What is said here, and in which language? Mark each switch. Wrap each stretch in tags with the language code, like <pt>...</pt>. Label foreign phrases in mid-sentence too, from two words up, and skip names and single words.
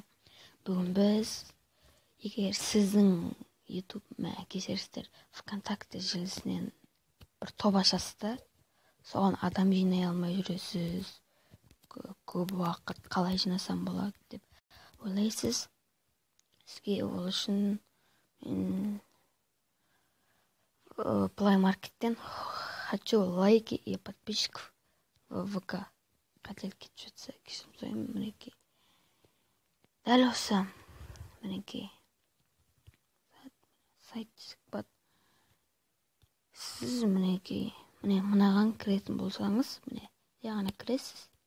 <kk>Бүгін біз, егер сіздің YouTube кешіріңіздер, ВКонтакте желісінен бір топ ашасызда, соған адам жинай алмай жүресіз, көп уақыт қалай жинасам болады деп ойлайсыз. Сізге ол үшін мен Play Market'тен</kk> <ru>хочу лайки и подписчиков в ВК.</ru> <kk>Қателік кетіп жатса, кешірім сұраймын. Мінекей. Дәл осы. Мінекей. Сайт десек. Сіз мінекей. Мынаған кіретін болсаңыз, яғни кіресіз.</kk>